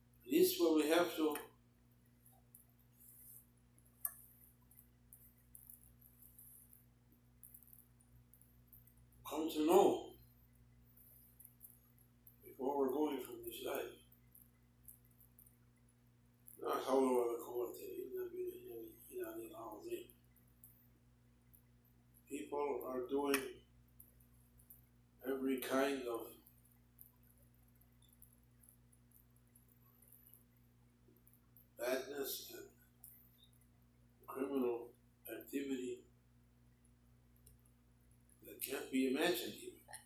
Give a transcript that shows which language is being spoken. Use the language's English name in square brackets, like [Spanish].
[English] this where we have to come to know before we're going from this life. [Arabic] لا حول ولا قوة إلا بالله العظيم. [English] People are doing every kind of badness and criminal activity that can't be imagined even.